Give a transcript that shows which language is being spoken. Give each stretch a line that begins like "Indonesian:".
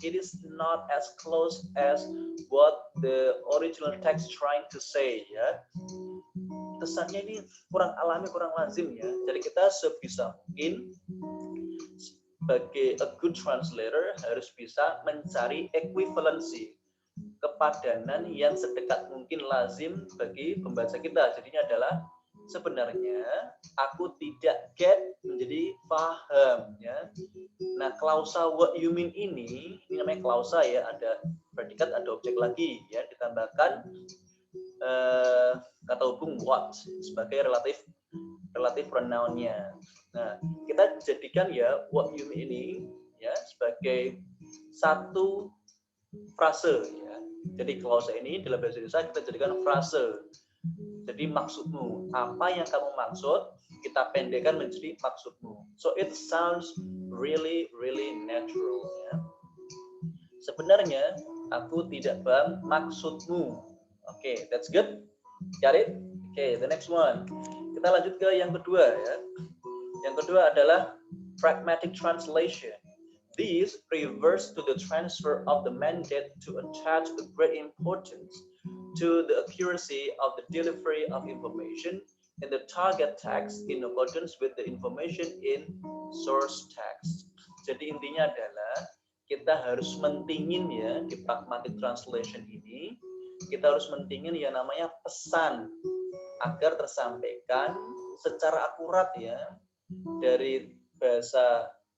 English: It is not as close as what the original text trying to say ya.
Indonesian: Kesannya ini kurang alami, kurang lazim ya. Jadi kita sebisa mungkin sebagai
English: a good translator
Indonesian: harus bisa mencari equivalency, kepadanan yang sedekat mungkin lazim bagi pembaca kita. Jadinya adalah sebenarnya aku tidak get menjadi paham ya. Nah, klausa what you mean ini namanya klausa ya, ada predikat, ada objek lagi ya, ditambahkan kata hubung what sebagai relatif pronounnya. Nah, kita jadikan ya what you mean ini ya sebagai satu frase ya. Jadi klausa ini dalam bahasa Indonesia kita jadikan frase. Jadi maksudmu, apa yang kamu maksud, kita pendekkan menjadi maksudmu.
English: So it sounds really natural ya.
Indonesian: Sebenarnya aku tidak paham maksudmu.
English: Oke, that's good. Got it? Oke, the next one.
Indonesian: Kita lanjut ke yang kedua ya. Yang kedua adalah pragmatic translation.
English: This refers to the transfer of the mandate to attach a great importance to the accuracy of the delivery of information in the target text in accordance with the information in source text.
Indonesian: Jadi intinya adalah kita harus mentingin ya di pragmatic translation ini, kita harus mentingin yang namanya pesan agar tersampaikan secara akurat ya dari bahasa